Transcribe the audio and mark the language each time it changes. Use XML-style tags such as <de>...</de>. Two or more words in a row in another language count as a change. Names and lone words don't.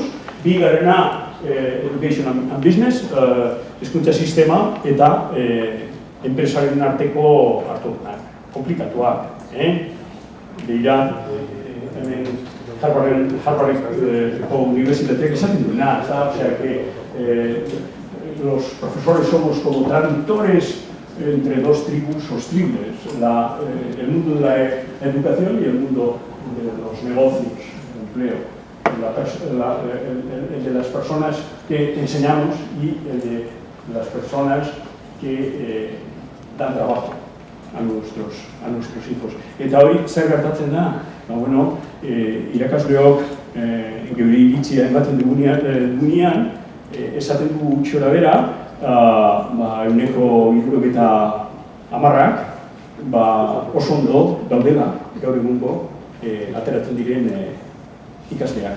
<eu>Bigarrena,</eu> <en>Education and Business,</en> <eu>hezkuntza sistema eta enpresaren arteko hartunak, komplikatuak. Begira, hemen Harvardeko unibertsitateak esaten duena,</eu> <es>osea que los profesores somos como traductores entre dos tribus hostiles, el mundo de la educación y el mundo de los negocios, el empleo. El de las personas que enseñamos y el de las personas que dan trabajo. a nuestros hijos.</es> <eu>Eta hori, zer gertatzen da? Irakasleok geure iritzia ematen dugunean, esaten du gutxora bera, 70%, oso ondo daudela gaur egungo ateratzen diren ikasleak.</eu>